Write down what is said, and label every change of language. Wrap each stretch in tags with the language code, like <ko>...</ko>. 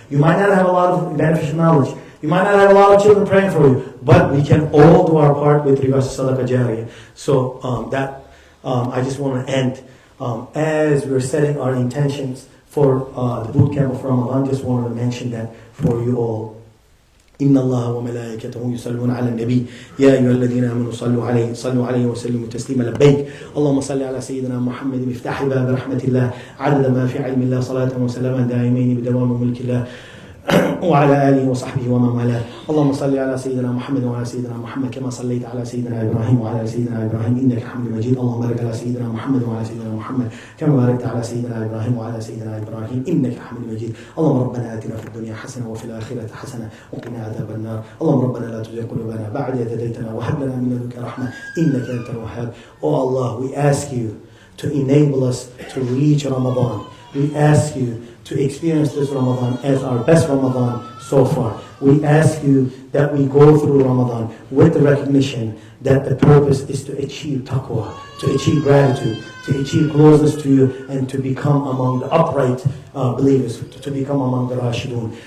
<en>You might not have a lot of beneficial knowledge. You might not have a lot of children praying for you, but we can all do our part with regards to sadaqah jariyah. So I just want to end as we're setting our intentions for the boot camp of Ramadan. Just wanted to mention that for you all.</en> <ar>إن الله وملائكته يصلون على النبي يا أيها الذين آمنوا صلوا عليه وسلموا تسليما لبيك اللهم صل على سيدنا محمد مفتاح باب رحمة الله عدد ما في علم الله صلاة وسلاما دائمين بدوام ملك الله وعلى آله وصحبه ومن والاه اللهم صل على سيدنا محمد وعلى سيدنا محمد كما صليت على سيدنا إبراهيم وعلى سيدنا إبراهيم إنك حميد مجيد اللهم بارك على سيدنا محمد وعلى سيدنا محمد كما باركت على سيدنا إبراهيم وعلى سيدنا إبراهيم إنك حميد مجيد اللهم ربنا آتنا في الدنيا حسنة وفي الآخرة حسنة وقنا عذاب النار اللهم ربنا لا تزغ قلوبنا بعد إذ هديتنا وهب لنا من لدنك رحمة إنك أنت الوهاب.</ar> <en>Oh Allah, we ask you to enable us to reach Ramadan. We ask you to experience this Ramadan as our best Ramadan so far. We ask you that we go through Ramadan with the recognition that the purpose is to achieve taqwa, to achieve gratitude, to achieve closeness to you, and to become among the upright believers, to become among the Rashidun.</en>